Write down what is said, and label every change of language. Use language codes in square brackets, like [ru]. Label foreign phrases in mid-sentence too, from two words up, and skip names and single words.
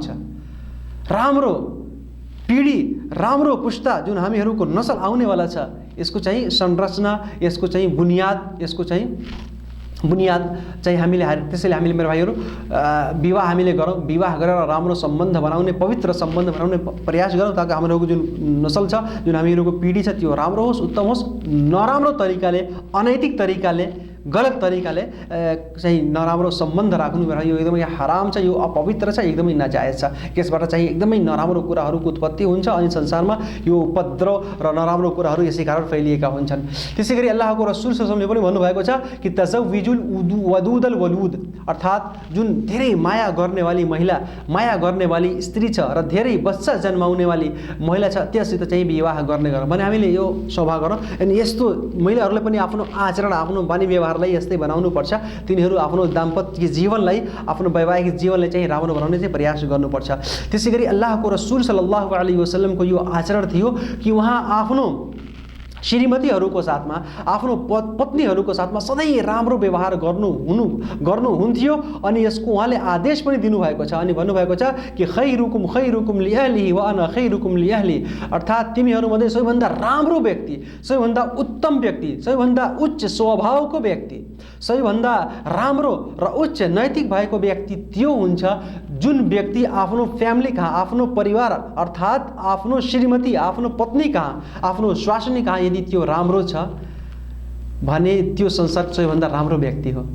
[ne] राम्रो पिँढी, राम्रो पुस्ता जुन हामीहरूको नसल आउनेवाला छ, यसको चाहिँ संरचना, यसको चाहिँ बुनियाद चाहिँ हामीले, त्यसैले हामीले मेरो भाइहरू विवाह हामीले गरौँ, विवाह गरेर राम्रो सम्बन्ध बनाउने, पवित्र सम्बन्ध बनाउने प्रयास गरौँ, ताकि हामीहरूको जुन नसल छ, जुन हामीहरूको पिँढी छ त्यो राम्रो होस्, उत्तम होस्। नराम्रो तरिकाले, अनैतिक तरिकाले गलत तरिकाले चाहिँ नराम्रो सम्बन्ध राख्नु यो एकदमै हराम छ, यो अपवित्र छ, एकदमै नाजायज छ। यसबाट चाहिँ एकदमै नराम्रो कुराहरूको उत्पत्ति हुन्छ अनि संसारमा यो उपद्रव र नराम्रो कुराहरू यसै कारण फैलिएका हुन्छन्। त्यसै गरी अल्लाहको रसूल [ar] صلى الله عليه وسلم [ne] पनि भन्नुभएको छ कि [ar] تزوجوا الودود الولود, [ne] अर्थात् जुन धेरै माया गर्नेवाली महिला, माया गर्नेवाली स्त्री छ र धेरै बच्चा जन्माउनेवाली महिला छ त्यससित चाहिँ विवाह गर्ने गर भने हामीले यो स्वभाव गरौँ। अनि यस्तो महिलाहरूले पनि आफ्नो आचरण, आफ्नो बानी व्यवहारलाई यस्तै बनाउनुपर्छ। तिनीहरू आफ्नो दाम्पत्य जीवनलाई, आफ्नो वैवाहिक जीवनलाई चाहिँ राम्रो बनाउने चाहिँ प्रयास गर्नुपर्छ। त्यसै गरी अल्लाहको रसूल [ar] صلى الله عليه وسلم [ne] यो आचरण थियो कि उहाँ आफ्नो श्रीमतीहरूको साथमा, आफ्नो पत्नीहरूको साथमा सधैँ राम्रो व्यवहार गर्नुहुन्थ्यो अनि यसको उहाँले आदेश पनि दिनुभएको छ अनि भन्नुभएको छ कि [ar] خيركم خيركم لأهله وأنا خيركم لأهلي, [ne] अर्थात् तिमीहरूमध्ये सबैभन्दा राम्रो व्यक्ति, सबैभन्दा उत्तम व्यक्ति, सबैभन्दा उच्च स्वभावको व्यक्ति, सबैभन्दा राम्रो र उच्च नैतिक भएको व्यक्ति त्यो हुन्छ जुन व्यक्ति आफ्नो फ्यामिली कहाँ, आफ्नो परिवार अर्थात् आफ्नो श्रीमती, आफ्नो पत्नी कहाँ, आफ्नो स्वास्नी कहाँ यदि त्यो राम्रो छ भने त्यो संसारको सबैभन्दा राम्रो व्यक्ति हो।